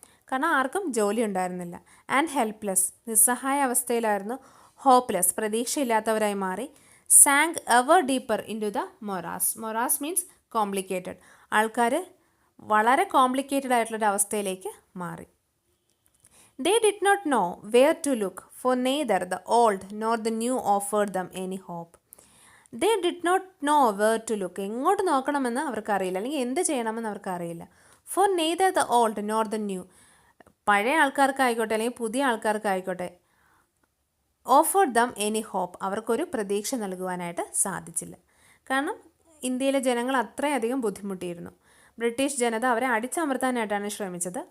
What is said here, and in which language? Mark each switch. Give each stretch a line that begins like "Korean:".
Malayalam: കാരണം ആർക്കും ജോലി ഉണ്ടായിരുന്നില്ല. ആൻഡ് ഹെൽപ്ലെസ്, നിസ്സഹായ അവസ്ഥയിലായിരുന്നു.
English: hopeless,
Malayalam: പ്രതീക്ഷയില്ലാത്തവരായി മാറി.
English: Sank ever deeper into the morass.
Malayalam: Moraes means complicated. ആൾക്കാർ വളരെ കോംപ്ലിക്കേറ്റഡ് ആയിട്ടുള്ളൊരു അവസ്ഥയിലേക്ക് മാറി.
English: They did not know where to look, for neither the old nor the new offered them any hope. They did not know where to look.
Malayalam: എങ്ങോട്ട് നോക്കണമെന്ന് അവർക്കറിയില്ല, അല്ലെങ്കിൽ എന്ത് ചെയ്യണമെന്ന് അവർക്കറിയില്ല.
English: For neither the old nor the new,
Malayalam: പഴയ ആൾക്കാർക്കായിക്കോട്ടെ അല്ലെങ്കിൽ പുതിയ ആൾക്കാർക്കായിക്കോട്ടെ,
English: offered them any hope,
Malayalam: അവർക്കൊരു പ്രതീക്ഷ നൽകുവാനായിട്ട് സാധിച്ചില്ല. കാരണം ഇന്ത്യയിലെ ജനങ്ങൾ അത്രയധികം ബുദ്ധിമുട്ടിയിരുന്നു. ബ്രിട്ടീഷ് ജനത അവരെ അടിച്ചമർത്താനായിട്ടാണ് ശ്രമിച്ചത്.